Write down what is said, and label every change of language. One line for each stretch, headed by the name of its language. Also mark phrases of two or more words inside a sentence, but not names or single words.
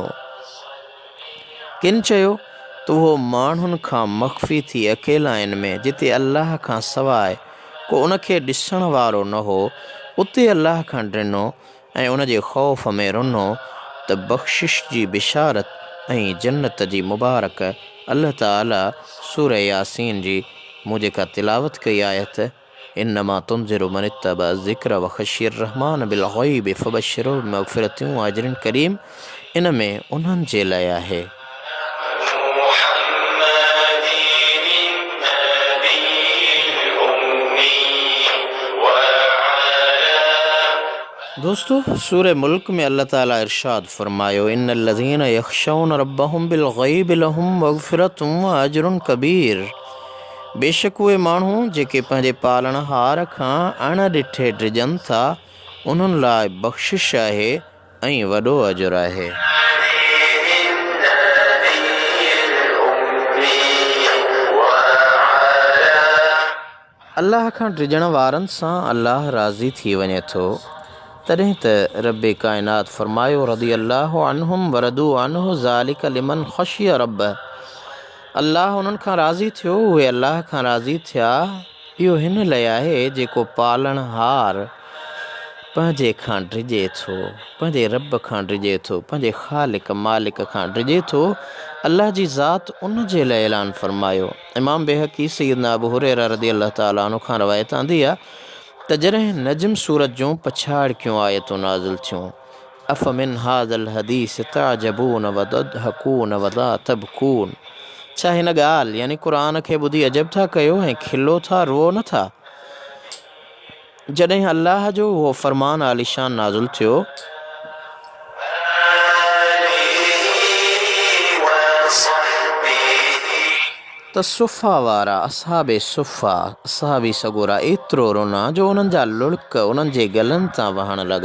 Sindhi: किन चयो त उहो माण्हुनि खां मख़फ़ी थी अकेलाइन में, जिते अल्लाह खां सवाइ को उनखे ॾिसण वारो न हो, उते अल्लाह खां ड्रिनो ऐं उन जे ख़ौफ़ में रुनो त बख़्शिश जी बिशारत ऐं जन्नत जी मुबारक। अल्लाह ताला सूरह यासीन जी मूं जेका तिलावत कई आयत,
Arabic: إنما تنذر من اتبع الذكر وخشي الرحمن بالغيب فبشره بمغفرة وأجر كريم,
Sindhi: इन में उन्हनि जे लाइ आहे। दोस्तों, सूरह मुल्क में अल्लाह ताला इरशाद फरमायो,
Arabic: إن الذين يخشون ربهم بالغيب لهم مغفرة وأجر كبير.
Sindhi: बेशक उहे माण्हू जेके पंहिंजे पालणहार खां अण ॾिठे ड्रिजनि था, उन्हनि लाइ बख़्शिश आहे ऐं वॾो अजुर आहे। अल्लाह खां ड्रिजण वारनि सां अल्लाह राज़ी थी वञे थो। तॾहिं त रब्बे काइनात फरमायो,
Arabic: رضي الله عنهم ورضوا عنه ذلك لمن خشي رب.
Sindhi: अल्लाह उन्हनि खां राज़ी थियो, उहे अल्लाह खां राज़ी थिया। इहो हिन लाइ आहे जेको पालणहार पंहिंजे खां ड्रिजे थो, पंहिंजे रब खां ड्रिजे थो, पंहिंजे ख़ालिक मालिक खां ड्रिजे थो। अल्लाह जी ज़ात उन जे लाइ ऐलान फरमायो। इमाम बेहक़ी सैयदना अबू हुरैरा
Arabic: رضي الله تعالى عنه
Sindhi: खां रवायत आंदी आहे त जॾहिं नजम सूरत जूं पछाड़िकियूं आयतूं नाज़िल थियूं,
Arabic: أفمن هذا الحديث تعجبون وتضحكون ولا تبكون.
Sindhi: छा हिन ॻाल्हि यानी क़ुरान खे ॿुधी अजब था कयो ऐं खिलो था, रुओ नथा? जॾहिं अल्लाह जो उहो फ़रमान आलिशान नाज़िल थियो, त सुफ़ा वारा असहाबे सुफ़ा, असहाबी सगोरा एतिरो रोना जो उन्हनि जा लुड़क उन्हनि जे गलनि तां वहण लॻा।